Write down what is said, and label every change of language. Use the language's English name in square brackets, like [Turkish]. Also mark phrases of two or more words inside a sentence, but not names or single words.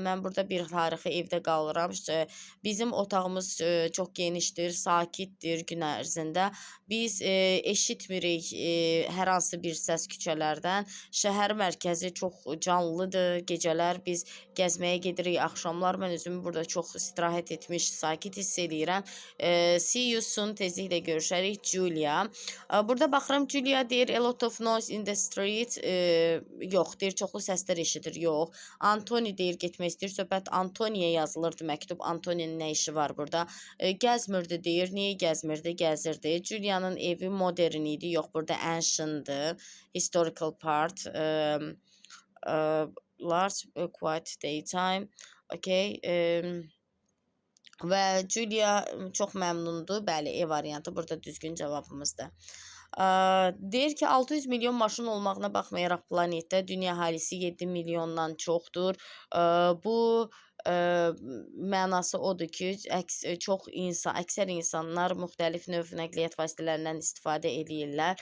[Azerbaijani] Mən burada bir tarixi evdə qalıram. Bizim otağımız çox genişdir, sakitdir gün ərzində. Biz eşitmirik hər hansı bir səs küçələrdən. Şəhər mərkəzi çox canlıdır. Gecələr biz gəzməyə gedirik, axşamlar mən özümü burada çox istirahət etmiş, sakit hiss edirəm. [English] See you soon, [Azerbaijani] tezliklə görüşərik. Julia. Burada baxıram, Julia deyir, [English] a lot of noise in the street. [Azerbaijani] Yox, deyir, çoxlu səslər eşidir. Yox. Antoni deyir, getmək istəyir. Söhbət Antoniyə yazılırdı məktub. Antoninin nə işi var burada? Gəzmirdi deyir. Niyə gəzmirdi? Gəzirdi. Julia'nın evi modern idi. Yox, burada ancient'dır. [English] Historical part. Large, quiet daytime. [Azerbaijani] Okay. Və Julia çox məmnundur. Bəli, E variantı burada düzgün cavabımızdır. Deyir ki, 600 milyon maşın olmağına baxmayaraq planetdə dünya əhalisi 7 milyondan çoxdur. Bu mənası odur ki, əksər insanlar müxtəlif növ nəqliyyat vasitələrindən istifadə edirlər.